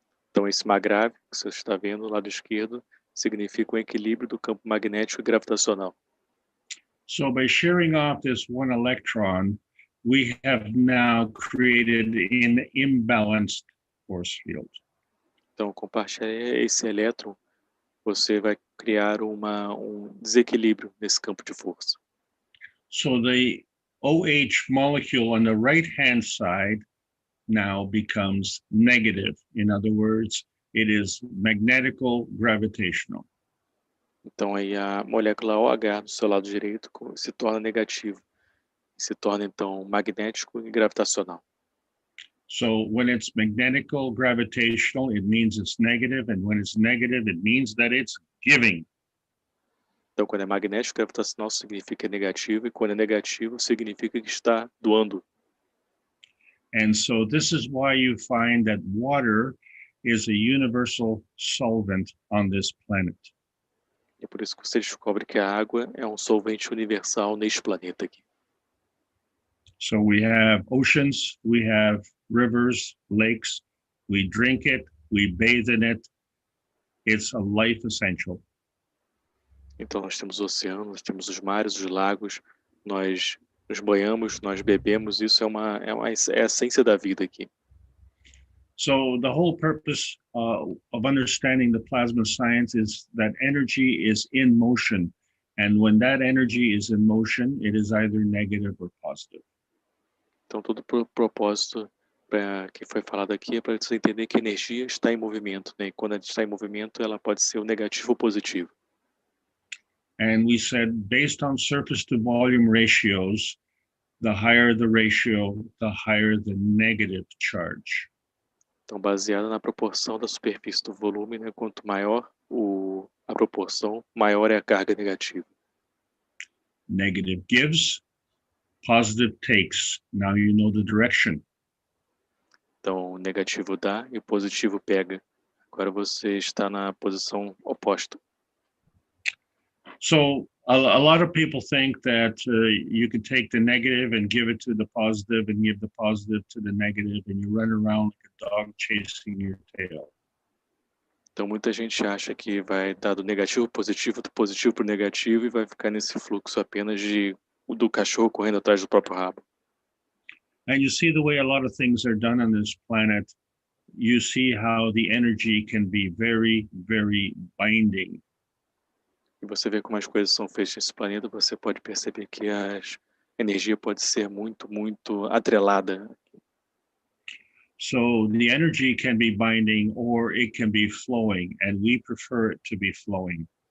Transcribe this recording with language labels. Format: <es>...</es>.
<pt>Então, esse magrável que você está vendo no lado esquerdo significa um equilíbrio do campo magnético e gravitacional.</pt> <en>So by shearing off this one electron, we have now created an imbalanced force field.</en> <pt>Então, compartilhar esse elétron, você vai criar um desequilíbrio nesse campo de força.</pt> <en>So the OH molecule on the right-hand side now becomes negative. In other words, it is magnetical gravitational.</en> <pt>Então, aí a molécula OH do seu lado direito se torna negativo. Se torna, então, magnético e gravitacional.</pt> <en>So when it's magnetical gravitational, it means it's negative. And when it's negative, it means that it's giving.</en> <pt>Então, quando é magnético gravitacional, significa negativo. E quando é negativo, significa que está doando.</pt> <en>And so this is why you find that water is a universal solvent on this planet.</en> <pt>É por isso que você descobre que a água é um solvente universal neste planeta aqui.</pt> <en>So we have oceans, we have rivers, lakes, we drink it, we bathe in it. It's a life essential.</en> <pt>Então, nós temos oceanos, nós temos os mares, os lagos, nós nos banhamos, nós bebemos. Isso é a essência da vida aqui.</pt> <en>So the whole purpose of understanding the plasma science is that energy is in motion. And when that energy is in motion, it is either negative or positive.</en> <pt>Então, todo o propósito que foi falado aqui é para você entender que a energia está em movimento, né? E quando ela está em movimento, ela pode ser o negativo ou positivo.</pt> <en>And we said, based on surface to volume ratios, the higher the ratio, the higher the negative charge.</en> <pt>Então, baseado na proporção da superfície do volume, né? Quanto maior a proporção, maior é a carga negativa.</pt> <en>Negative gives, positive takes. Now you know the direction.</en> <pt>Então, o negativo dá e o positivo pega. Agora você está na posição oposta.</pt> <en>So a lot of people think that you could take the negative and give it to the positive and give the positive to the negative, and you run around like a dog chasing your tail.</en> <pt>Então muita gente acha que vai dar do negativo para o negativo e vai ficar nesse fluxo apenas do cachorro correndo atrás do próprio rabo.</pt> <en>And you see the way a lot of things are done on this planet. You see how the energy can be very, very binding.</en> <pt>E você vê como as coisas são feitas nesse planeta, você pode perceber que a energia pode ser muito, muito atrelada.</pt> <en>So the energy can be binding or it can be flowing, and we prefer it to be flowing.</en>